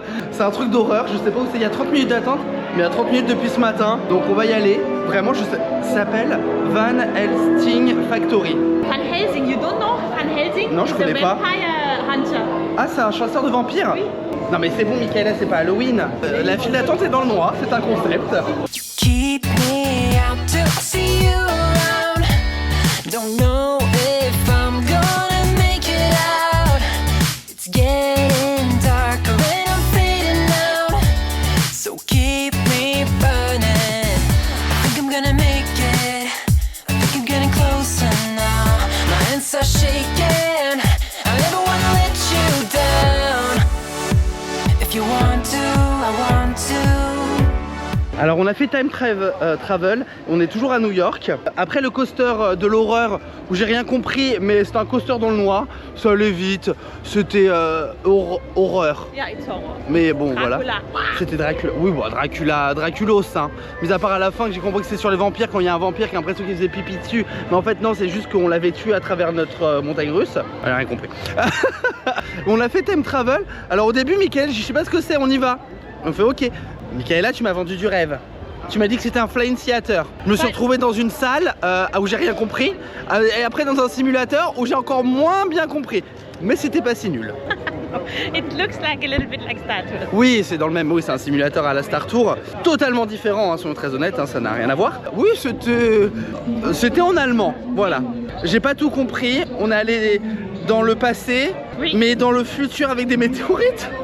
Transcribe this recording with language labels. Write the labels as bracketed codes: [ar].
[fr] C'est un truc d'horreur, je sais pas où c'est, il y a 30 minutes d'attente, mais il y a 30 minutes depuis ce matin, donc on va y aller. Vraiment, je sais, ça s'appelle Van Helsing Factory. [en] Van Helsing, you don't know Van Helsing? [fr] Non, je [en] He's [fr] connais [en] a [fr] pas. [en] vampire hunter. [fr] Ah, c'est un chasseur de vampires? Oui. Non mais c'est bon, Michaela, c'est pas Halloween. La file d'attente est dans le noir, c'est un concept. [en] Keep me out to see you around. Don't know if I'm gonna make it out. It's getting darker and I'm fading out. So keep me burning. I think I'm gonna make it. I think I'm getting closer now. My hands are shaking. I never wanna let you down. If you want to, I want to. [fr] Alors on a fait time travel, on est toujours à New York. Après le coaster de l'horreur où j'ai rien compris, mais c'est un coaster dans le noir, ça allait vite, c'était horreur. [en] Yeah, it's horror. [fr] Mais bon [en] Dracula. [fr] voilà, c'était Dracula. Oui bon, Draculos hein. Mais à part à la fin que j'ai compris que c'est sur les vampires, quand il y a un vampire qui a l'impression qu'il faisait pipi dessus. Mais en fait non, c'est juste qu'on l'avait tué à travers notre montagne russe. Elle a rien compris. On a fait time travel. Alors au début Mickaël, je sais pas ce que c'est, on y va. On fait ok. Michaela, tu m'as vendu du rêve. Tu m'as dit que c'était un flying theater. Je me suis retrouvé dans une salle où j'ai rien compris. Et après dans un simulateur où j'ai encore moins bien compris. Mais c'était pas si nul. [en] It looks like a little bit like Star Tours. [fr] Oui, c'est dans le même. Oui, c'est un simulateur à la Star Tour. Totalement différent, hein, soyons très honnêtes, hein, ça n'a rien à voir. Oui, c'était en allemand. Voilà. J'ai pas tout compris. On est allé dans le passé, Oui. mais dans le futur avec des météorites.